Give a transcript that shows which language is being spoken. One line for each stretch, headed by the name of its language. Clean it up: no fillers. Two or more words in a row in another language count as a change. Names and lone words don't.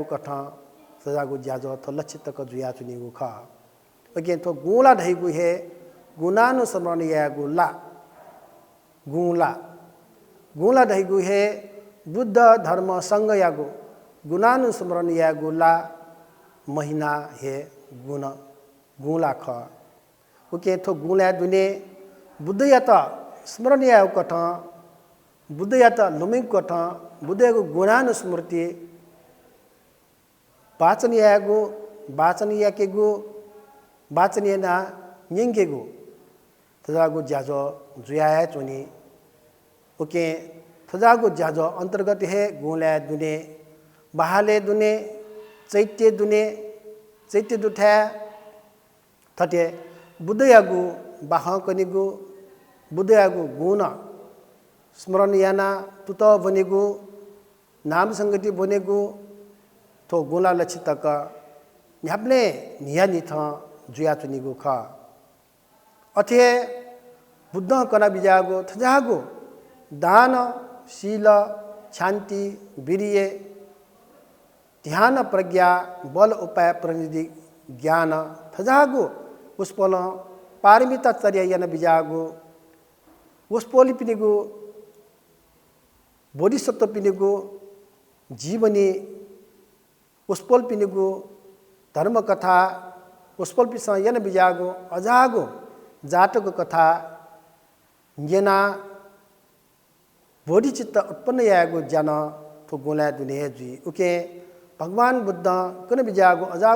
Newari: कथा सजागु ज्याजो तो लक्षित तक जुया चुनिगु खा अगेन तो गुला ढैगु हे गुणानुस्मरण यागु ला गुला गुला ढैगु हे बुद्ध धर्म संग यागु गुणानुस्मरण यागु ला महीना हे गुण गुला ख ओके थो गुला दुने बुद्ध या त स्मरण या कथा बुद्ध या त लुमिंग कथा बुद्ध यागु गुणानुस्मृति वाचन यागु वाचन याकेगु वाचन याना निंगेगु तजागु ज्याजो जुयाया चुनी ओके थजागु ज्याजो अंतर्गत है गुला दुने बहाले दुने चैत्य दुठा थटे बुद्ध यागु बाह कनिगु बुद्ध यागु गुण स्मरण याना तुत बनेगु नाम संगति बनेगु तो गुला लक्षित तक न्याप्ले निया निथ जुया चुनिगु ख अथे बुद्ध कना बिजागु थजागु दान शील शांति वीर्य ध्यान प्रज्ञा बल उपाय प्रणिधि ज्ञान थजागु उसपोल पारमिता चर्या याना बिजागु उसपोली पिनिगु बोधिसत्व पिनिगु जीवनी उसपोल पिनिगु धर्म कथा उसपोल पिसा याना बिजागु अजागु जातको कथा येना बोधिचित्त उत्पन्न यागु जन तो गोला दुने जी उके भगवान बुद्ध कन बिजागु अजागु